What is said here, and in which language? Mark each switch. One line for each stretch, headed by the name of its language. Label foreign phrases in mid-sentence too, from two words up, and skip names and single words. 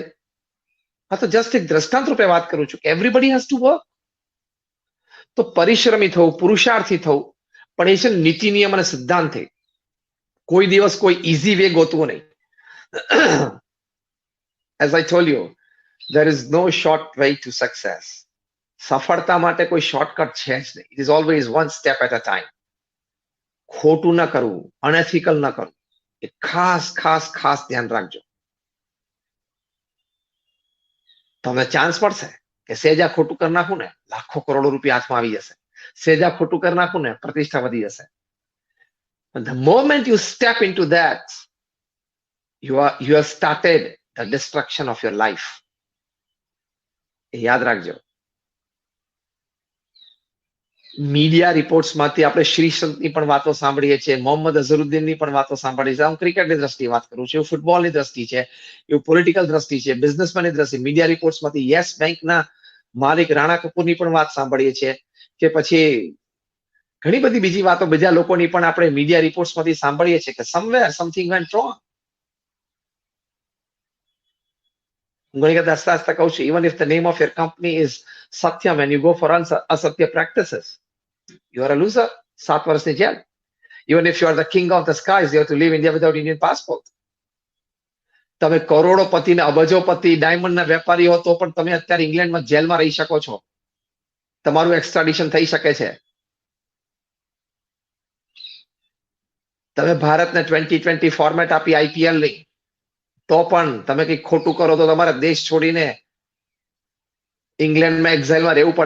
Gujarati: આ તો જસ્ટ એક દ્રષ્ટાંત રૂપે વાત કરું છું કે
English: everybody has to work.
Gujarati: તો પરિશ્રમી થવું, પુરુષાર્થી થવું, પણ એ છે નીતિ નિયમ અને સિદ્ધાંતથી. કોઈ દિવસ કોઈ
English: easy way
Gujarati: ગોતવું નહીં.
English: As I told you, there is no short way to success.
Gujarati: સફળતા માટે કોઈ શોર્ટકટ છે જ નહીં.
English: It is always one step at a time.
Gujarati: ખોટું ન કરવું, અનએથિકલ ન કરવું, એ ખાસ ખાસ ખાસ ધ્યાન રાખજો. તમને ચાન્સ મળશે કે સેજા ખોટું કરી નાખું ને, લાખો કરોડો રૂપિયા હાથમાં આવી જશે. સેજા ખોટું કરી નાખું ને, પ્રતિષ્ઠા વધી જશે.
English: The moment you step into that, you have started the destruction of your life.
Gujarati: યાદ રાખજો. મીડિયા રિપોર્ટ્સમાંથી આપણે શ્રીસંતની પણ વાતો સાંભળીએ છીએ, મોહમ્મદ અઝહરુદ્દીનની પણ વાતો સાંભળીએ છીએ. હું ક્રિકેટની દ્રષ્ટિએ વાત કરું છું, ફૂટબોલની દ્રષ્ટિ છે, એવું પોલિટિકલ દ્રષ્ટિ છે, બિઝનેસમેનની દ્રષ્ટિ. મીડિયા રિપોર્ટ્સમાંથી યસ બેંકના માલિક રાણા કપૂરની પણ વાત સાંભળીએ છીએ, કે પછી ઘણી બધી બીજી વાતો બીજા લોકોની પણ આપણે મીડિયા રિપોર્ટ્સમાંથી સાંભળીએ છીએ કે
English: somewhere something went wrong.
Gujarati: હું ઘણી વખત હસતા હસતા કહું છું,
English: even if the name of your company is Satyam and you go for asatya practices, you are a loser.
Gujarati: 7 વર્ષની જેલ.
English: Even if you are the king of the skies, you have to leave India without Indian passport.
Gujarati: તમે કરોડોપતિ ને અબજોપતિ ડાયમંડના વેપારી હો તો પણ તમે અત્યારે ઇંગ્લેન્ડમાં જેલમાં રહી શકો છો. તમારું એક્સ્ટ્રાડિશન થઈ શકે છે. તમે ભારતને 2020 ફોર્મેટ આપી આઈપીએલ ની, તો પણ તમે કંઈક ખોટું કરો તો તમારા દેશ છોડીને ઇંગ્લેન્ડમાં એક્ઝાઇલમાં રહેવું પડે.